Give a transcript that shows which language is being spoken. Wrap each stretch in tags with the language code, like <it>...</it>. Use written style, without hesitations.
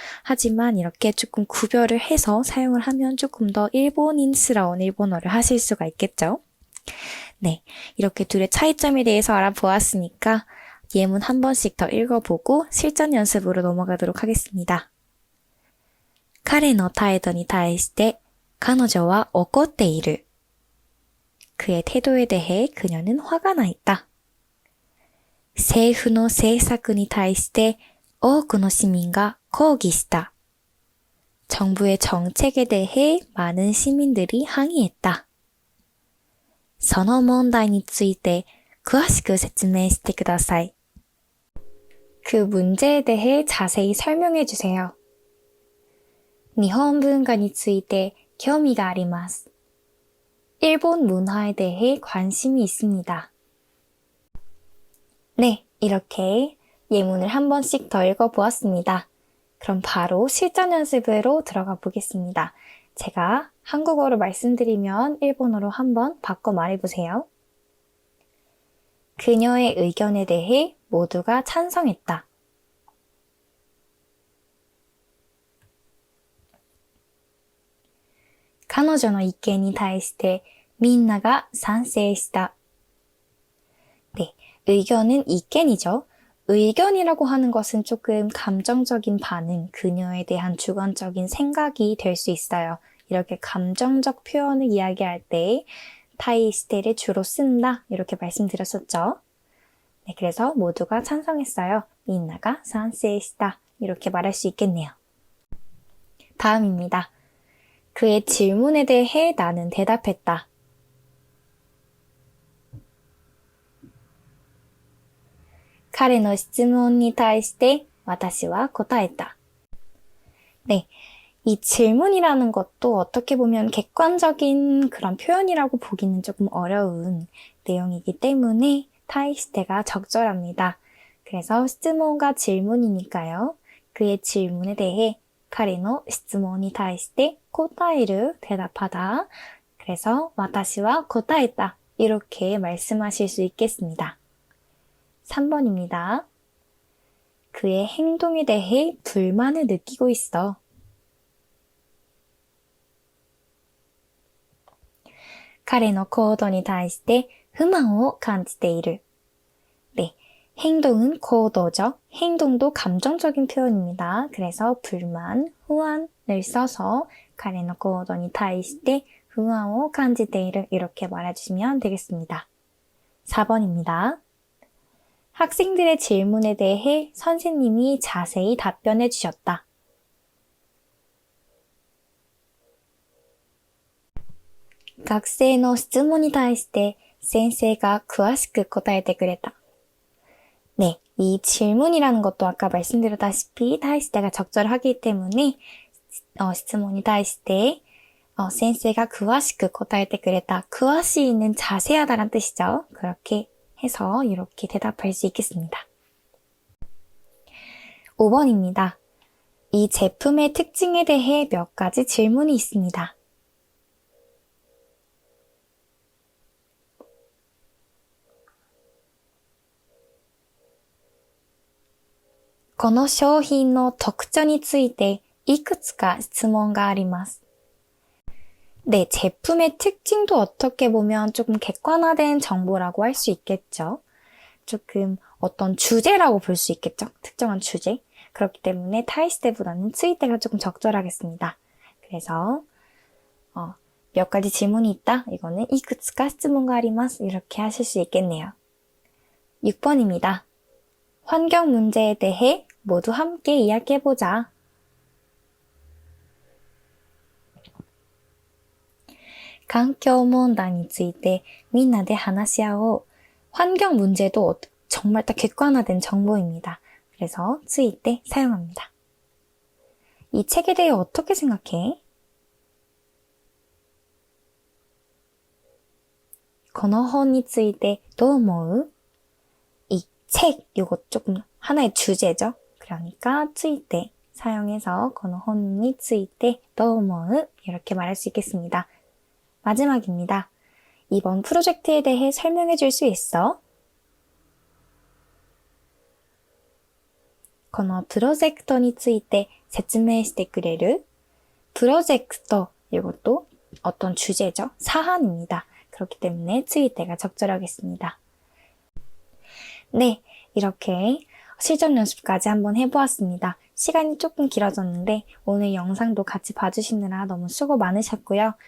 <ko>하지만 이렇게 조금 구별을 해서 사용을 하면 조금 더 일본인스러운 일본어를 하실 수가 있겠죠. 네, 이렇게 둘의 차이점에 대해서 알아보았으니까 예문 한 번씩 더 읽어보고 실전 연습으로 넘어가도록 하겠습니다.</ko> <ja>彼の態度に対して彼女は怒っている.</ja> <ko>그의 태도에 대해 그녀는 화가 나 있다.</ko> <ja>政府の政策に対して多くの市民が抗議した.</ja> <ko>정부의 정책에 대해 많은 시민들이 항의했다.</ko> <ja>その問題について詳しく説明してください.</ja> <ko>그 문제에 대해 자세히 설명해 주세요.</ko> <ja>日本文化について興味があります.</ja> <ko>일본 문화에 대해 관심이 있습니다. 네, 이렇게 예문을 한 번씩 더 읽어보았습니다. 그럼 바로 실전 연습으로 들어가 보겠습니다. 제가 한국어로 말씀드리면 일본어로 한번 바꿔 말해보세요. 그녀의 의견에 대해 모두가 찬성했다.</ko> <ja>彼女の意見に対してみんなが賛成した.</ja> <ko>네, 의견은意見이죠. 의견이라고 하는 것은 조금 감정적인 반응, 그녀에 대한 주관적인 생각이 될 수 있어요. 이렇게 감정적 표현을 이야기할 때 타이시테를 주로 쓴다 이렇게 말씀드렸었죠. 네, 그래서 모두가 찬성했어요.</ko> <ja>민나가 산세시다</ja> <ko>이렇게 말할 수 있겠네요. 다음입니다. 그의 질문에 대해 나는 대답했다.</ko> <ja>彼の質問に対して私は答えた.</ja> <ko>네, 이 질문이라는 것도 어떻게 보면 객관적인 그런 표현이라고 보기는 조금 어려운 내용이기 때문에 타이시테가 적절합니다. 그래서質問과 질문이니까요. 그의 질문에 대해</ko> <ja>彼の質問に対して答える,</ja> <ko>대답하다. 그래서</ko> <ja>私は答えた</ja> <ko>이렇게 말씀하실 수 있겠습니다. 3번입니다. 그의 행동에 대해 불만을 느끼고 있어.</ko> <ja>彼の行動に対して不満を感じている.</ja> <ko>네, 행동은行動죠. 행동도 감정적인 표현입니다. 그래서 불만, 후안을 써서</ko> <ja>彼の行動に対して不安を感じている</ja> <ko>이렇게 말해주시면 되겠습니다. 4번입니다. 학생들의 질문에 대해 선생님이 자세히 답변해 주셨다.</ko> <ja>学生の質問に対して先生が詳しく答えてくれた.</ja> <ko>네, 이 질문이라는 것도 아까 말씀드렸다시피 타이시테가 적절하기 때문에</ko> <ja>質問に対して先生が詳しく答えてくれた.</ja> <ko>詳し이는 자세하다란 뜻이죠. 그렇게 해서 이렇게 대답할 수 있겠습니다. 5번입니다. 이 제품의 특징에 대해 몇 가지 질문이 있습니다.</ko> <ja>この商品の特徴についていくつか質問があります.</ja> <ko>네, 제품의 특징도 어떻게 보면 조금 객관화된 정보라고 할 수 있겠죠. 조금 어떤 주제라고 볼 수 있겠죠. 특정한 주제. 그렇기 때문에 타이시테보다는 츠이테가 조금 적절하겠습니다. 그래서 몇 가지 질문이 있다. 이거는</ko> <ja>이쿠츠카質問が あります.</ja> <ko>이렇게 하실 수 있겠네요. 6번입니다. 환경 문제에 대해 모두 함께 이야기해보자.</ko> <ja>環境問題についてみんなで話し合おう.</ja> <ko>환경 문제도 정말 딱 객관화된 정보입니다. 그래서 ついて 사용합니다. 이 책에 대해 어떻게 생각해?</ko> <ja>この本についてどう思う?</ja> <ko>이 책, 요거 조금 하나의 주제죠. 그러니까 ついて 사용해서</ko> <ja>この本についてどう思う?</ja> <ko>이렇게 말할 수 있겠습니다. 마지막입니다. 이번 프로젝트에 대해 설명해 줄 수 있어?</ko> <ja>このプロジェクトについて説明してくれる?</ja> <ko>프로젝트, 이것도 어떤 주제죠. 사안입니다. 그렇기 때문에 ついて가 적절하겠습니다. 네, 이렇게 실전 연습까지 한번 해보았습니다. 시간이 조금 길어졌는데 오늘 영상도 같이 봐주시느라 너무 수고 많으셨고요.</ko>